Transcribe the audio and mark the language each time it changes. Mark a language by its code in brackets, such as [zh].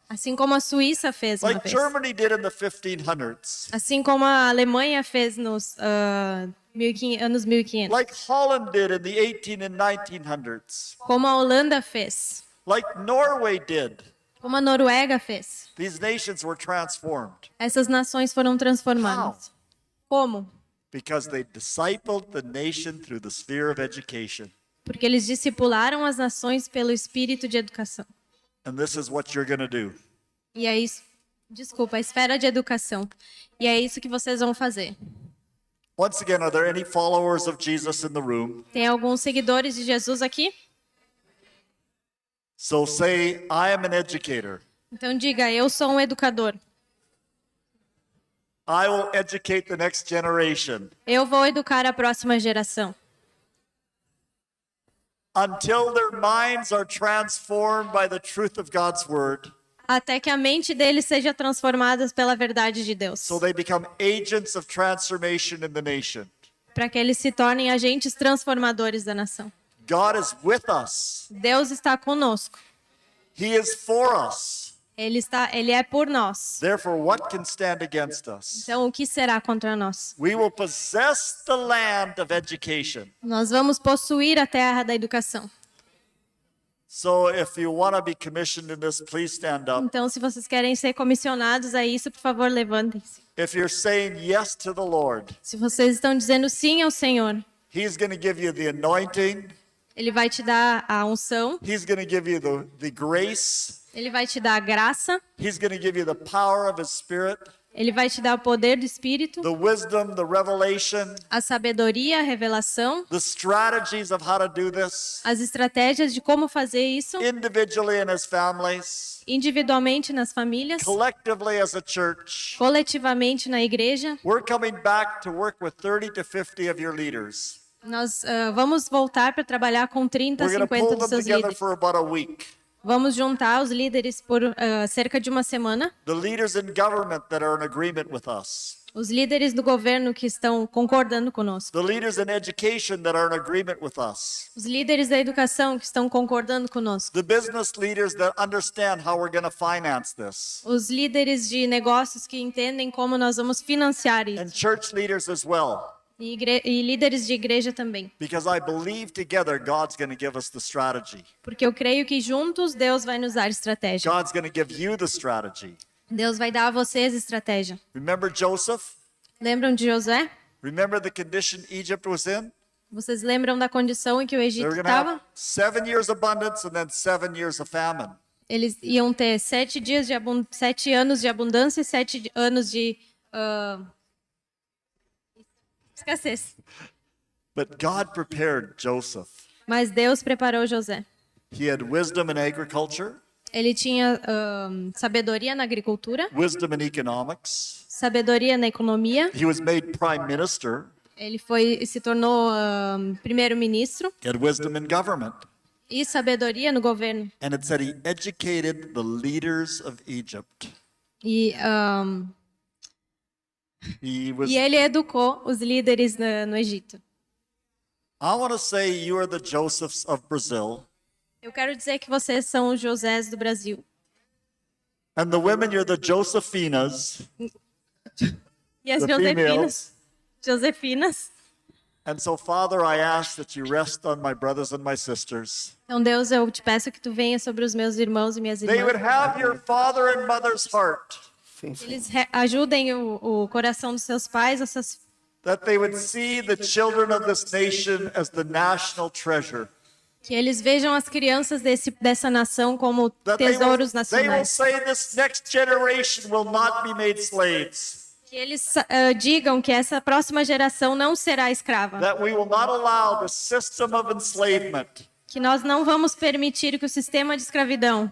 [pt] Assim como a Suíça fez uma [en] like [pt] vez. [en] Germany did in the 1500s, [pt] Assim como a Alemanha fez nos anos 1500. [en] like Holland did in the 18 and 1900s, [pt] Como a Holanda fez. [en] like Norway did. [pt] Como a Noruega fez. [en] These nations were transformed [pt] Essas nações foram transformadas. Como? [en] because they discipled the nation through the sphere of education. [pt] Porque eles discipularam as nações pelo espírito de educação. [en] And this is what you're going to do. [pt] E é isso. Desculpa, a esfera de educação. E é isso que vocês vão fazer. [en] Once again, are there any followers of Jesus in the room? [pt] Tem alguns seguidores de Jesus aqui? [en] So say, I am an educator. [pt] Então diga, eu sou um educador. [en] I will educate the next generation [pt] Eu vou educar a próxima geração. [en] until their minds are transformed by the truth of God's word, [pt] Até que a mente deles seja transformada pela verdade de Deus. [en] so they become agents of transformation in the nation. [pt] Para que eles se tornem agentes transformadores da nação. [en] God is with us. [pt] Deus está conosco. [en] He is for us. [pt] Ele é por nós. [en] Therefore, what can stand against us? [pt] Então, o que será contra nós? [en] We will possess the land of education. [pt] Nós vamos possuir a terra da educação. [en] So if you want to be commissioned in this, please stand up. [pt] Então, se vocês querem ser comissionados a isso, por favor, levantem-se. [en] If you're saying yes to the Lord, [pt] Se vocês estão dizendo sim ao Senhor, [en] He's going to give you the anointing. [pt] Ele vai te dar a unção, [en] He's going to give you the grace. [pt] Ele vai te dar a graça, [en] He's going to give you the power of His Spirit, [pt] Ele vai te dar o poder do Espírito, [en] the wisdom, the revelation, [pt] a sabedoria, a revelação, [en] the strategies of how to do this [pt] as estratégias de como fazer isso, [en] individually and as families, [pt] individualmente nas famílias, [en] collectively as a church. [pt] coletivamente na igreja. [en] We're coming back to work with 30 to 50 of your leaders. [pt] Nós vamos voltar para trabalhar com 30, [en] We're going to [pt] 50 [en] pull them [pt] seus [en] together [pt] líderes. [en] for about a week. [pt] Vamos juntar os líderes por cerca de uma semana. [en] The leaders in government that are in agreement with us. [pt] Os líderes do governo que estão concordando conosco. [en] The leaders in education that are in agreement with us. [pt] Os líderes da educação que estão concordando conosco. [en] The business leaders that understand how we're going to finance this. [pt] Os líderes de negócios que entendem como nós vamos financiar [en] And [pt] isso. [en] church leaders as well. [pt] E líderes de igreja também. [en] Because I believe together God's going to give us the strategy. [pt] Porque eu creio que juntos Deus vai nos dar estratégia. [en] God's going to give you the strategy. [pt] Deus vai dar a vocês estratégia. [en] Remember Joseph? [pt] Lembram de Josué? [en] Remember the condition Egypt was in? [pt] Vocês lembram da condição em que o [en] They [pt] Egito [en] were going to have [pt] estava? [en] 7 years abundance and then 7 years of famine. [pt] Eles iam ter 7 anos de abundância e 7 anos de escassez. [en] But God prepared Joseph. [pt] Mas Deus preparou José. [en] He had wisdom in agriculture, [pt] Ele tinha sabedoria na agricultura, [en] wisdom in economics. [pt] sabedoria na economia. [en] He was made prime minister. [pt] Ele se tornou primeiro-ministro [en] He had wisdom in government. [pt] e sabedoria no governo. [en] And it said he educated the leaders of Egypt. [pt] E [en] He was. [pt] ele educou os líderes no Egito. [en] I want to say you are the Josephs of Brazil, [pt] Eu quero dizer que vocês são os Josés do Brasil. [en] and the women you're the Josephinas, [pt] E as [en] the [pt] Josefinas. [en] females. [pt] Josefinas. [en] And so, Father, I ask that you rest on my brothers and my sisters. [pt] Então, Deus, eu te peço que tu venha sobre os meus irmãos e minhas [en] They would [pt] irmãs. [en] have your father and mother's heart, [pt] Sim, sim. Eles ajudem o coração dos seus pais, as suas [en] that they would see the children of this nation as the national treasure. [pt] que eles vejam as crianças dessa nação como [en] That [pt] tesouros [en] they will [pt] nacionais. [en] say this next generation will not be made slaves. [pt] Que eles digam que essa próxima geração não será escrava. [en] That we will not allow the system of enslavement [pt] Que nós não vamos permitir que o sistema de escravidão